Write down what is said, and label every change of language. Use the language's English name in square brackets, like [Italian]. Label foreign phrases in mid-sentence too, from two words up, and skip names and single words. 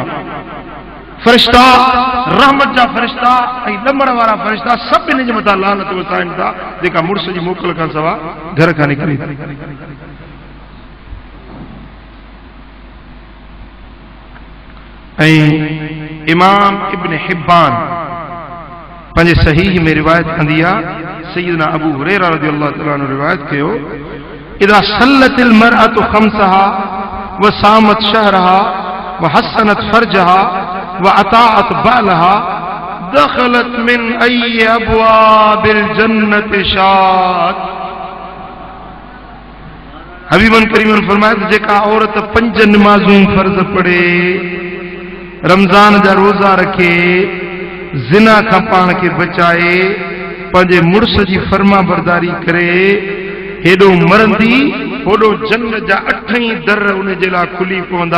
[Sindhi] फ़रिश्ता, रहमत जा फ़रिश्ता ऐं ॾमण वारा फ़रिश्ता सभु इन जे मथां लानत वसाइनि था, जेका मुड़स जी मोकल खां सवा घर खां निकिरे थी। ऐं इमाम इब्न हिब्बान पंहिंजे सहीह में रिवायत कंदी आहे, सय्यदना अबू हुरैरा [Arabic] رضي الله تعالى عنه [Sindhi] रिवायत कयो, [Arabic] إذا صلت المرأة خمسها وصامت شهرها وحصنت فرجها وأطاعت بعلها دخلت من أي أبواب الجنة شاءت. [Sindhi] हबीबन करीमन फरमाया त जेका औरत 5 नमाज़ूं फर्ज़ पढ़े, रमज़ान जा रोज़ा रखे, ज़िना खां पाण खे बचाए, पंहिंजे मुड़स जी फर्मा बरदारी करे, हेॾो मरंदी होॾो जन्नत जा 8 ई दर उन जे लाइ खुली पवंदा।